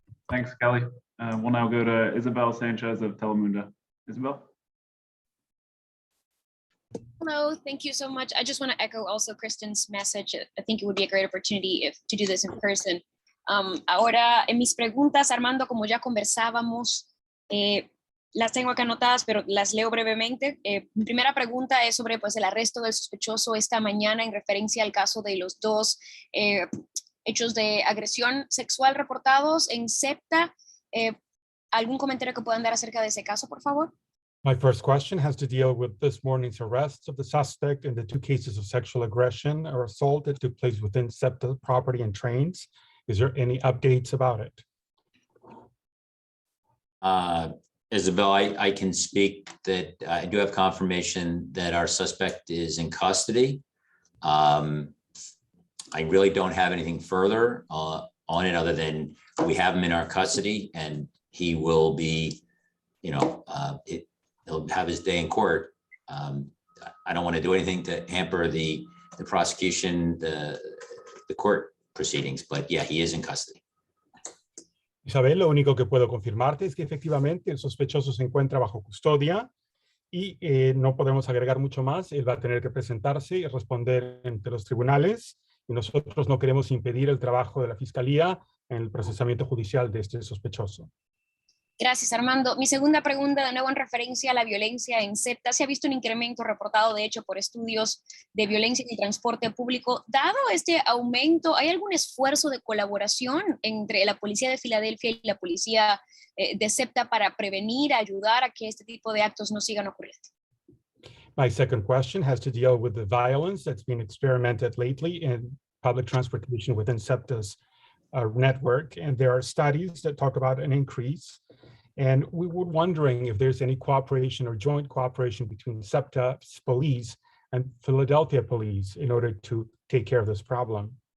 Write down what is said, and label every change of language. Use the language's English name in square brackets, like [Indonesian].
[English] Thanks, Kelly. We'll now go to Isabella Sanchez of Telemundo. Isabel? Hello, thank you so much. I just want to echo also Kristen's message. I think it would be a great opportunity to do this in person. [Spanish] Ahora, en mis preguntas, Armando, como ya conversábamos, las tengo acá anotadas, pero las leo brevemente. Mi primera pregunta es sobre pues, el arresto del sospechoso esta mañana en referencia al caso de los dos hechos de agresión sexual reportados en Septa. ¿Algún comentario que puedan dar acerca de ese caso, por favor? [English] My first question has to deal with this morning's arrests of the suspect in the two cases of sexual aggression or assault that took place within Septa property and trains. Is there any updates about it? Isabel, I can speak that I do have confirmation that our suspect is in custody. I really don't have anything further on it other than we have him in our custody, and he will be, you know, he'll have his day in court. I don't want to do anything to hamper the prosecution, the court proceedings, but yeah, he is in custody. [Spanish] Isabel, lo único que puedo confirmarte es que efectivamente el sospechoso se encuentra bajo custodia y no podemos agregar mucho más. Él va a tener que presentarse y responder ante los tribunales, y nosotros no queremos impedir el trabajo de la Fiscalía en el procesamiento judicial de este sospechoso. Gracias, Armando. Mi segunda pregunta, de nuevo en referencia a la violencia en Septa. Se ha visto un incremento reportado, de hecho, por estudios de violencia en el transporte público. Dado este aumento, ¿hay algún esfuerzo de colaboración entre la Policía de Filadelfia y la Policía de Septa para prevenir, ayudar a que este tipo de actos no sigan ocurriendo? [English] My second question has to deal with the violence that's been experimented lately in public transportation within Septa's network. And there are studies that talk about an increase. And we were wondering if there's any cooperation or joint cooperation between Septa's police and Philadelphia police in order to take care of this problem.